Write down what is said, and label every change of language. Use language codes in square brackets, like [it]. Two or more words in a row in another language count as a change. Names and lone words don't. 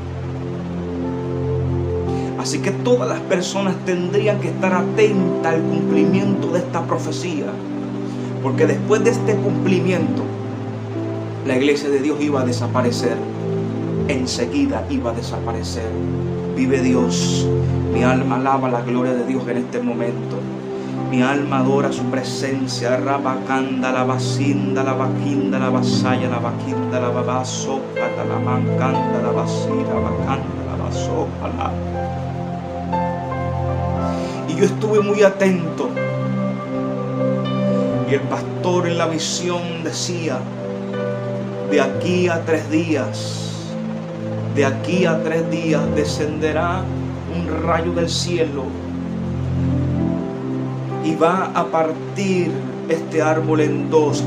[es] Así que todas las personas tendrían que estar atentas al cumplimiento de esta profecía, porque después de este cumplimiento, la iglesia de Dios iba a desaparecer. Enseguida iba a desaparecer. Vive Dios. Mi alma alaba la gloria de Dios en este momento. Mi alma adora su presencia. Rabacanda, la bacinda, la vaquinda, la vasalla, la vaquinda, la babaso, la mancanda, la vasira, bacanda, la vaso, Y yo estuve muy atento. Y el pastor en la visión decía, de aquí a 3 días, de aquí a 3 días descenderá un rayo del cielo y va a partir este árbol en dos.